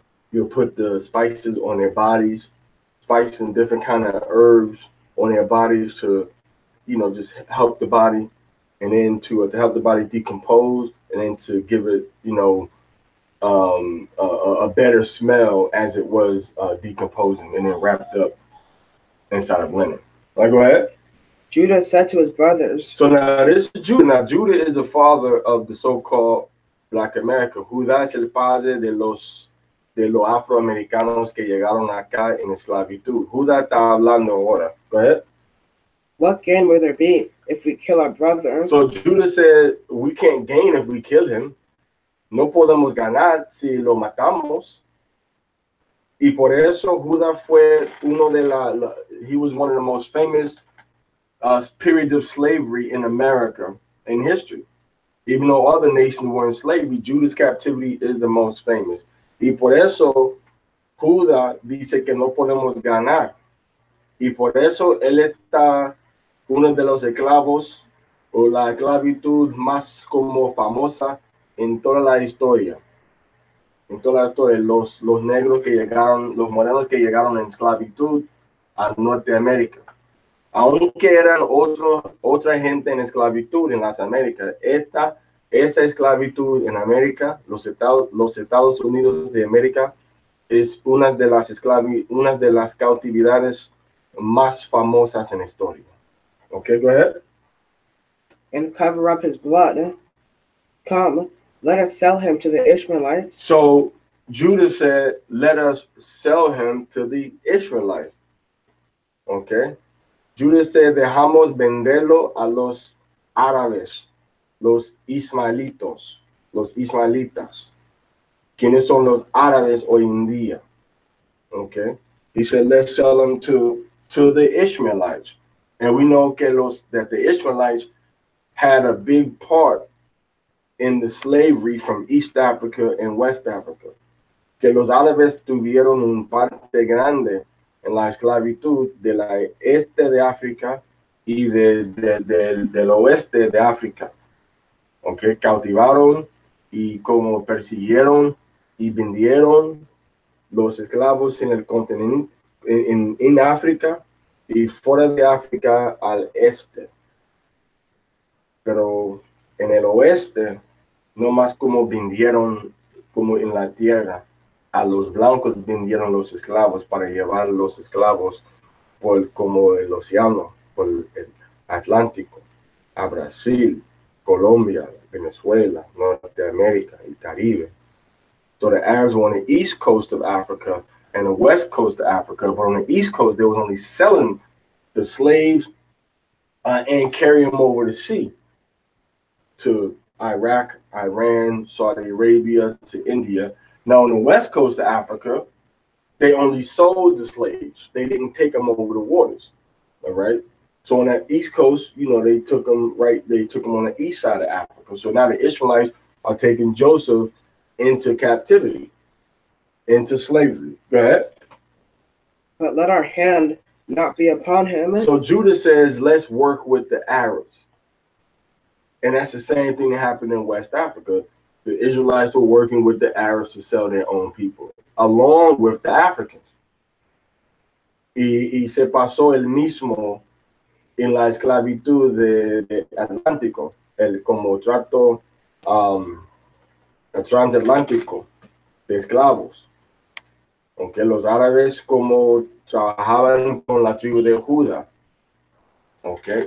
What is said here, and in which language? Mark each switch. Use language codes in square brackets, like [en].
[en] You'll put the spices on their bodies, spices and different kind of herbs on their bodies to, just help the body, and then to help the body decompose, and then to give it, a better smell as it was decomposing, and then wrapped up inside of linen. Right, go ahead. Judah said to his brothers. So now this is Judah. Now Judah is the father of the so-called Black America. [es] Judá es el padre de los afroamericanos que llegaron acá en esclavitud. Judá está hablando ahora. [en] Go ahead. What gain will there be if we kill our brother? So Judah said, we can't gain if we kill him. [es] No podemos ganar si lo matamos. Y por eso Judá fue [en] he was one of the most famous periods of slavery in America in history. Even though other nations were in slavery, Judah's captivity is the most famous. [es] Y por eso Judá dice que no podemos ganar. Y por eso él está uno de los esclavos o la esclavitud más como famosa en toda la historia. En toda la historia, los negros que llegaron, los morenos que llegaron en esclavitud a Norteamérica. Aunque eran otra gente en esclavitud en las Américas, esa esclavitud en América, los Estados Unidos de América, es una de las cautividades más famosas en la historia. [en] Okay, go ahead. And cover up his blood. Come, let us sell him to the Ishmaelites. So Judah said, let us sell him to the Ishmaelites. Okay. Judah said, [es] dejamos venderlo a los árabes, los ismaelitas. ¿Quiénes son los árabes hoy en día? [en] Okay. He said, let's sell them to the Ishmaelites. And we know that the Ishmaelites had a big part in the slavery from East Africa and West Africa. [es] Que los árabes tuvieron un parte grande en la esclavitud de la este de África y del oeste de África. Okay, cautivaron y como persiguieron y vendieron los esclavos en el continente, en África y fuera de África al este. Pero en el oeste, no más como vendieron como en la tierra. A los blancos vendieron los esclavos para llevar los esclavos como el océano, por el Atlántico, a Brasil, Colombia, Venezuela, Norteamérica, y Caribe. [en] So the Arabs were on the east coast of Africa and the west coast of Africa, but on the east coast, they was only selling the slaves and carrying them over the sea. to Iraq, Iran, Saudi Arabia, to India. Now, on the west coast of Africa, they only sold the slaves. They didn't take them over the waters. All right. So on that east coast, they took them They took them on the east side of Africa. So now the Israelites are taking Joseph into captivity, into slavery. Go ahead. But let our hand not be upon him. So Judah says, let's work with the Arabs. And that's the same thing that happened in West Africa. The Israelites were working with the Arabs to sell their own people, along with the Africans. [es] Y se pasó el mismo en la esclavitud de Atlántico, como trato transatlántico de esclavos. Aunque los árabes como trabajaban con la tribu de Judá. Okay.